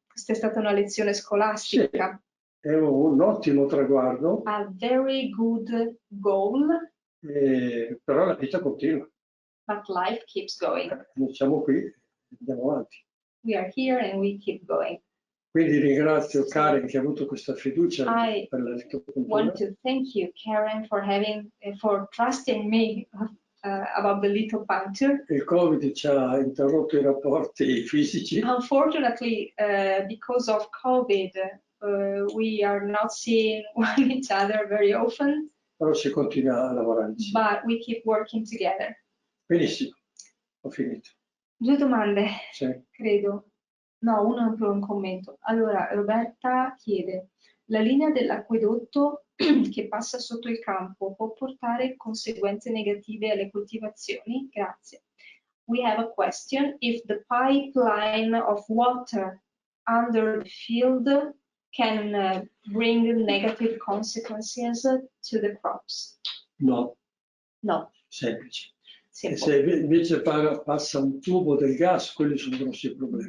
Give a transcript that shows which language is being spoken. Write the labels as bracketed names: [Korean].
[Italian] Questa è stata una lezione scolastica. Sì, è un ottimo traguardo. [English] A very good goal. [Italian] Però la vita continua. [English] But life keeps going. [Italian] Noi siamo qui, andiamo avanti. [English] We are here and we keep going. [Italian] Quindi ringrazio Karen che ha avuto questa fiducia per la litopuntura. [English] I want to thank you, Karen, for trusting me about the lithopunter. [Italian] Il Covid ci ha interrotto i rapporti fisici. [English] Unfortunately, because of COVID, we are not seeing each other very often. [Italian] Però si continua a lavorare insieme. [English] But we keep working together. [Italian] Benissimo, ho finito. 2 domande, Sì. credo. No, una per un commento. Allora, Roberta chiede, la linea dell'acquedotto che passa sotto il campo può portare conseguenze negative alle coltivazioni? Grazie. [English] We have a question. If the pipeline of water under the field can bring negative consequences to the crops? [Italian] No. [English] No. [Italian] Semplice. [English] Simple. [Italian] E se invece passa un tubo del gas, quelli sono grossi problemi.